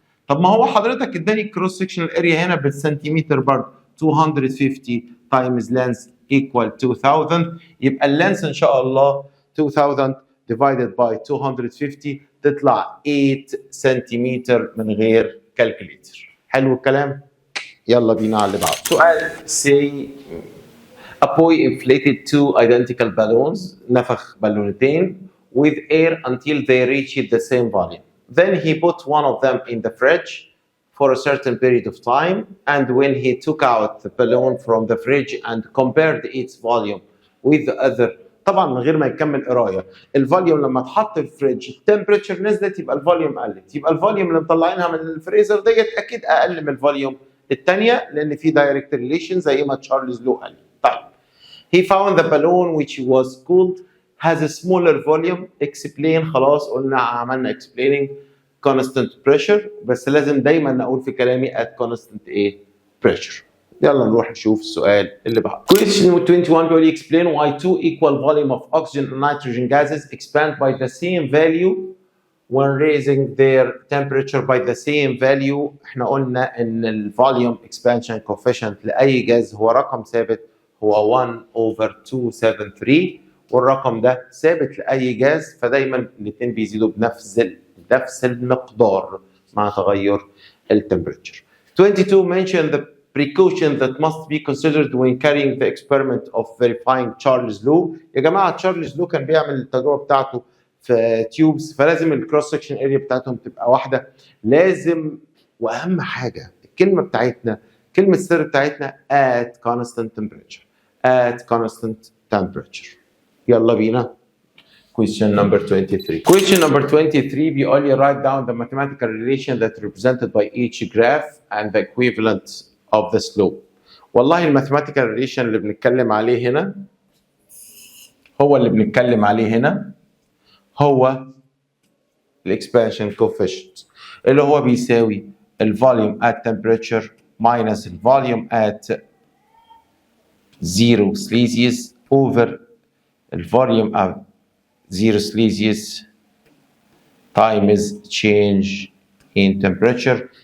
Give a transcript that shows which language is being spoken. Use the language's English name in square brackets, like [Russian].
[Arabic] طب ما هو حضرتك اداني الكروس سكشنال اريا هنا بالسنتيمتر برضه 250 تايمز لينث ايكوال 2000. يبقى اللينث ان شاء الله 2000 divided by 250 تطلع 8 سنتيمتر من غير كالكوليتر. حلو الكلام؟ يلا بينا على اللي بعده. [English] سؤال say a boy inflated two identical balloons، [Arabic] نفخ بالونتين [English] with air until they reached the same volume. Then he put one of them in the fridge for a certain period of time, and when he took out the balloon from the fridge and compared its volume with the other. [Arabic] طبعا من غير ما يكمل قرايه، الفوليوم لما اتحط في الفريج التمبريتشر نزلت يبقى الفوليوم قلت، يبقى الفوليوم اللي مطلعينها من الفريزر ديت اكيد اقل من الفوليوم الثانيه لان في دايركت ريليشن زي ما تشارلز لو قال. [English] طيب he found the balloon which was cooled has a smaller volume. explain. [Arabic] خلاص قلنا عملنا explaining constant pressure، بس لازم دايما نقول في كلامي at constant ايه؟ pressure. يلا نروح نشوف السؤال اللي بعده. [English] Question 21 [Arabic] بيقول لي [English] explain why two equal volume of oxygen and nitrogen gases expand by the same value when raising their temperature by the same value. [Arabic] احنا قلنا ان ال volume expansion coefficient لأي جاز هو رقم ثابت، هو 1 over 273، والرقم ده ثابت لأي جاز، فدايما الاثنين بيزيدوا بنفس المقدار مع تغير التمبريتشر. [English] 22 mention the precaution that must be considered when carrying the experiment of verifying Charles Law. [Arabic] يا جماعة تشارلز لو كان بيعمل التجربة بتاعته في تيوبس، فلازم الكروس سكشن اريا بتاعتهم تبقى واحدة. لازم وأهم حاجة الكلمة بتاعتنا، كلمة السر بتاعتنا [English] at constant temperature. at constant temperature. [Arabic] يلا بينا. [English] Question number 23. Question number 23 [Arabic] بيقول لي [English] write down the mathematical relation that represented by each graph and the equivalent of the slope. [Arabic] والله الماثيماتيكال ريليشن اللي بنتكلم عليه هنا هو الاكسبانشن كوفيشنت اللي هو بيساوي الفوليوم at temperature minus الفوليوم at zero Celsius over الفوليوم at zero Celsius times change in temperature.